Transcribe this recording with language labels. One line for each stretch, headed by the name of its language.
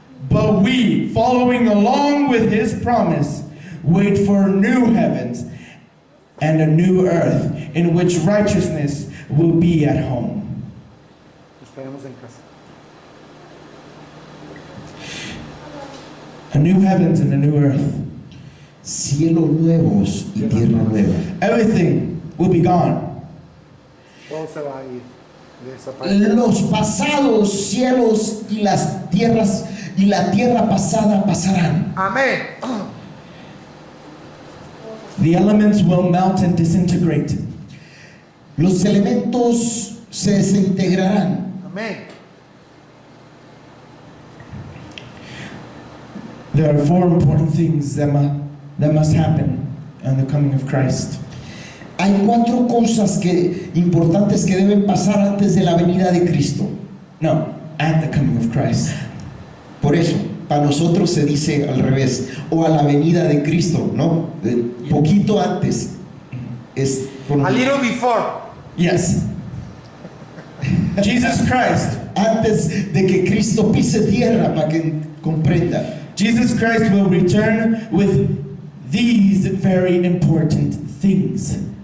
English: But we, following along with his promise, wait for new heavens and a new earth in which righteousness will be at home.
Spanish: Esperemos en casa.
English: A new heavens and a new earth.
Spanish: Cielos nuevos y tierra nueva.
English: Everything will be gone.
Spanish: Todo se va a ir. Desaparecer. Los pasados cielos y las tierras y la tierra pasada pasarán. Amén.
English: The elements will melt and disintegrate.
Spanish: Los elementos se desintegrarán. Amén.
English: There are four important things that must happen on the coming of Christ.
Spanish: Hay cuatro cosas importantes que deben pasar antes de la venida de Cristo.
English: No, at the coming of Christ.
Spanish: Por eso, para nosotros se dice al revés, o a la venida de Cristo, ¿no? Poquito antes es
English: A little before. Yes. Jesus Christ.
Spanish: Antes de que Cristo pise tierra, para que comprenda.
English: Jesus Christ will return with these very important things.